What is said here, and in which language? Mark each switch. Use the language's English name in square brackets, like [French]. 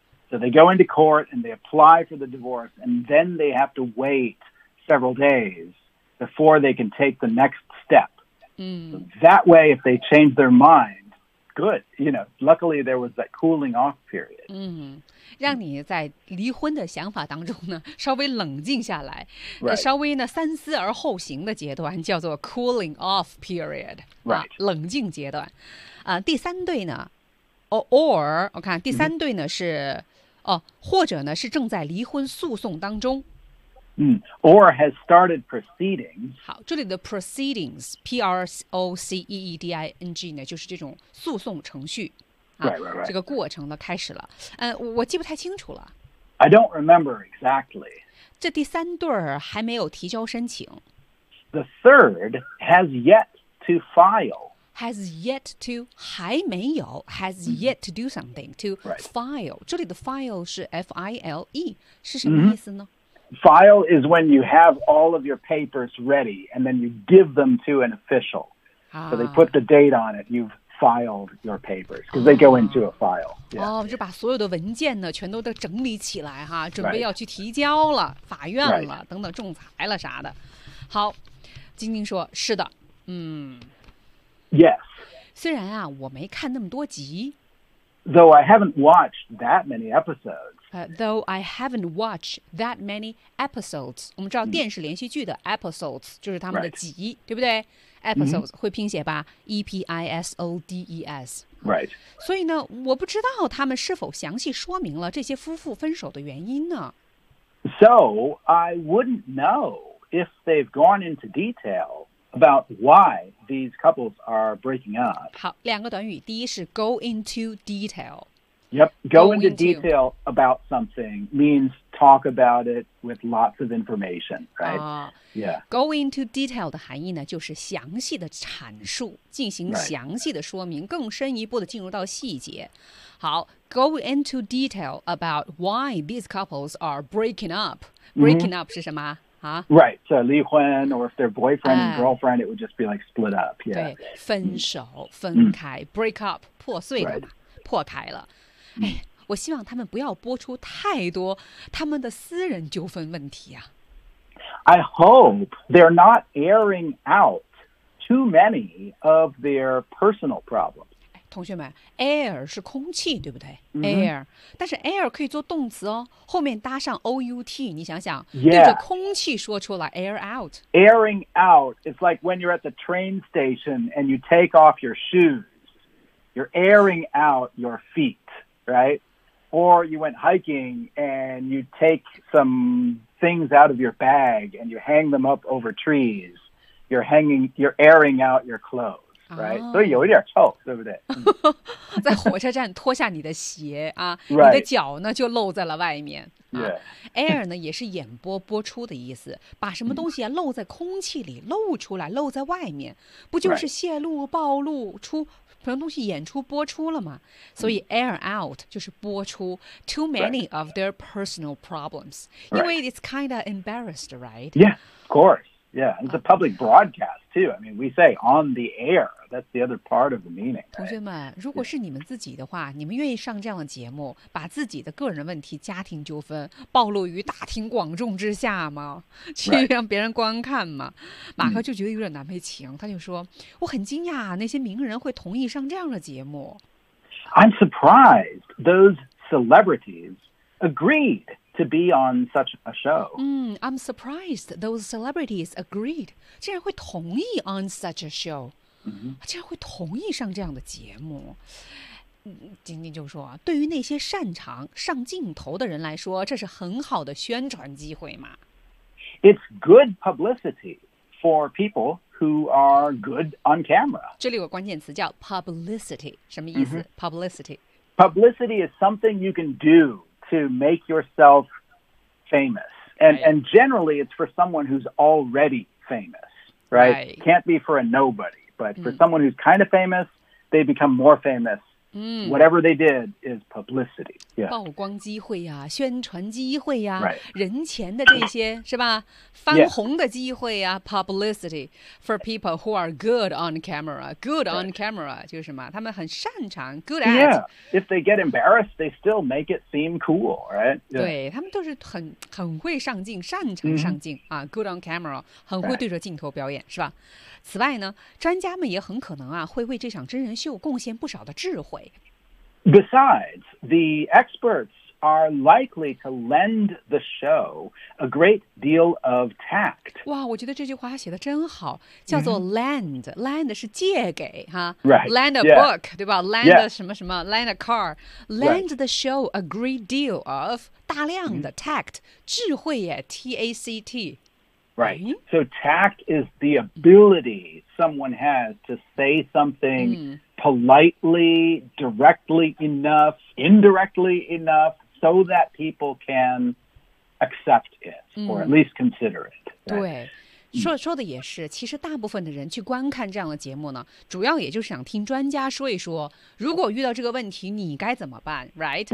[English] So they go into court and they apply for the divorce, and then they have to wait several days before they can take the next step. So that way, if they change their mind, good. You know, luckily there was that cooling off period. [Chinese] 让你在离婚的想法当中呢，稍微冷静下来， [English] right. [Chinese] 稍微呢三思而后行的阶段叫做 cooling off period. [English] Right.、 [Chinese] 啊、冷静阶段。第三对呢 ，or 我看第三对呢是，哦，或者呢是正在离婚诉讼当中。 [English] Or has started proceedings. [Chinese] 好，这里的 proceedings, p r o c e e d i n g 呢，就是这种诉讼程序。 [English] 啊、right, right, right. [Chinese] 这个过程呢开始了。我记不太清楚了。 [English] I don't remember exactly. [Chinese] 这第三对还没有提交申请。 [English] The third has yet to file. Has yet to [Chinese] 还没有 [English] has yet to do something to file、 right. [Chinese] 这里的 file 是 file 是什么意思呢、 [English] file is when you have all of your papers ready and then you give them to an official、so they put the date on it you've filed your papers because they go into a file、 [Chinese] 哦、就把所有的文件呢全都整理起来哈准备要去提交了、 [English] right. [Chinese] 法院了、 [English] right. [Chinese] 等等仲裁了啥的好晶晶说是的 [English] Yes. [Chinese] 虽然啊，我没看那么多集。 [English] Though I haven't watched that many episodes. Though I haven't watched that many episodes. [Chinese] 我们知道电视连续剧的 episodes 就是他们的集， [English] right. [Chinese] 对不对 ？Episodes 会拼写吧 ？E-P-I-S-O-D-E-S. [English] Right. [Chinese] 所以呢，我不知道他们是否详细说明了这些夫妇分手的原因呢 [English] ？So I wouldn't know. if they've gone into detail about why these couples are breaking up. [Chinese] 好，两个短语，第一是 go into detail. [English] Yep, go into detail about something means talk about it with lots of information, right? [Chinese] Yeah. Go into detail 的含义呢，就是详细的阐述，进行详细的说明，更深一步的进入到细节。 [English] 好 ，go into detail about why these couples are breaking up. [Chinese] Breaking up 是什么？ Huh? [English] Right, so 离婚 or if they're boyfriend and girlfriend, it would just be like split up. Yeah. [Chinese] 对，分手，分开，break up, 破碎了嘛，right. 破开了。哎，我希望他们不要播出太多他们的私人纠纷问题啊。 [English] I hope they're not airing out too many of their personal problems. [Chinese] 同学们，air 是空气，对不对？air，但是 air 可以做动词哦，后面搭上 out， 你想想 [English] ，yeah. [Chinese] 对着空气说出来 ，air out。 [English] Airing out is like when you're at the train station and you take off your shoes. You're airing out your feet, right? Or you went hiking and you take some things out of your bag and you hang them up over trees. You're airing out your clothes. Right, [Chinese] 所以有一点臭，对不对？在火车站脱下你的鞋啊 [English] ，right. [Chinese] 你的脚呢就露在了外面。 [English] Yeah. [Chinese] Air 呢也是演播播出的意思，把什么东西啊露在空气里，露出来，露在外面，不就是泄露、暴露出什么东西演出播出了吗？所以 air out 就是播出 [English] too many of their personal problems, right. 因为 it's kind of embarrassed, right? Yeah, of course. Yeah, it's a public broadcast, too. I mean, we say on the air. That's the other part of the meaning. [Chinese] 同学们，如果是你们自己的话，你们愿意上这样的节目，把自己的个人问题、家庭纠纷暴露于大庭广众之下吗？去让别人观看吗？马克就觉得有点难为情，他就说，我很惊讶，那些名人会同意上这样的节目。 [English] I'm surprised those celebrities agreed. To be on such a show. I'm surprised those celebrities agreed. [Chinese] 竟然会同意 [English] on such a show. [Chinese] 竟然会同意上这样的节目。仅仅就说，对于那些擅长上镜头的人来说，这是很好的宣传机会嘛。 [English] It's good publicity for people who are good on camera. [Chinese] 这里有个关键词叫 publicity， 什么意思？Publicity. [English] Publicity is something you can do. To make yourself famous. And, right. and generally, it's for someone who's already famous, right? Right. Can't be for a nobody. But for someone who's kind of famous, they become more famous. Whatever they did is publicity. Yeah. [Chinese] 曝光机会啊，宣传机会啊 [English] ，right. [Chinese] 人前的这些是吧？翻红的机会啊 [English] ，yes. publicity for people who are good on camera. [Chinese] Good on camera 就是什么？他们很擅长 good at. [English] Yeah. If they get embarrassed, they still make it seem cool, right? Yeah. [Chinese] 对，他们都是很会上镜，擅长上镜啊。 Good on camera， 很会对着镜头表演，是吧？此外呢，专家们也很可能啊，会为这场真人秀贡献不少的智慧。 [English] Besides, the experts are likely to lend the show a great deal of tact. [Chinese] 哇，我觉得这句话写得真好，叫做 lend. Lend 是借给哈 [English] ，right? Lend a book, [Chinese] 对吧 [English] ？Lend [Chinese] 什么什么 [English] ？Lend a car. Lend the show a great deal of [Chinese] 大量的 [English] tact [Chinese] 智慧耶 [English] ，tact. Right. So tact is the ability someone has to say something. Politely, directly enough, indirectly enough, so that people can accept it, or at least consider it. [Chinese] 对，说的也是。其实大部分的人去观看这样的节目呢，主要也就是想听专家说一说，如果遇到这个问题，你该怎么办 ？Right?